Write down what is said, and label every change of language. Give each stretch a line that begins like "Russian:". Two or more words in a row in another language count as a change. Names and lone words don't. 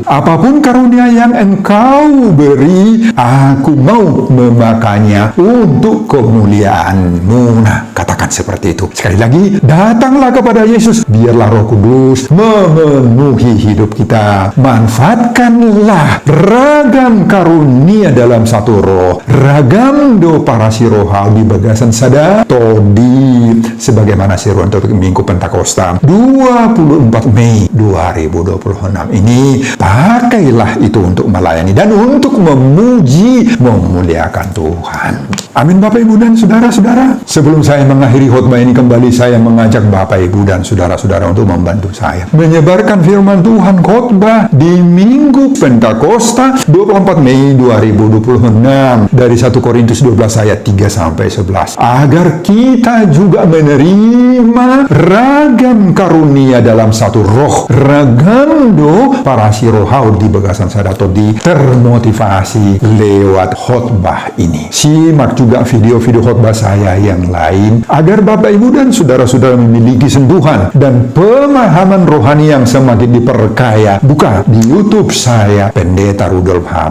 Indonesian: Apapun karunia yang Engkau beri, aku mau memakainya untuk kemuliaan-Mu. Nah, katakan seperti itu. Sekali lagi, datanglah kepada Yesus. Biarlah Roh Kudus memenuhi hidup kita. Manfaatkanlah ragam karunia dalam satu roh.
Batak Toba: Ragam do parasirohal di bagasan sada todi,
Indonesian: sebagaimana seruan untuk Minggu Pentakosta 24 Mei 2026 ini. Pakailah itu untuk melayani dan untuk memuji, memuliakan Tuhan. Amin, Bapak, Ibu, dan saudara-saudara. Sebelum saya mengakhiri khotbah ini kembali, saya mengajak Bapak, Ibu, dan saudara-saudara untuk membantu saya menyebarkan firman Tuhan khotbah di Minggu Pentakosta 24 Mei 2026 dari 1 Korintus 12 ayat 3-11, agar kita juga menerima ragam karunia dalam satu roh,
Batak Toba: ragam do parasirohau di bagasan sadato, di
Indonesian: termotivasi lewat khotbah ini. Simak juga video-video khotbah saya yang lain agar Bapak, Ibu, dan saudara-saudara memiliki sentuhan dan pemahaman rohani yang semakin diperkaya. Buka di YouTube saya, Pendeta Rudolf H.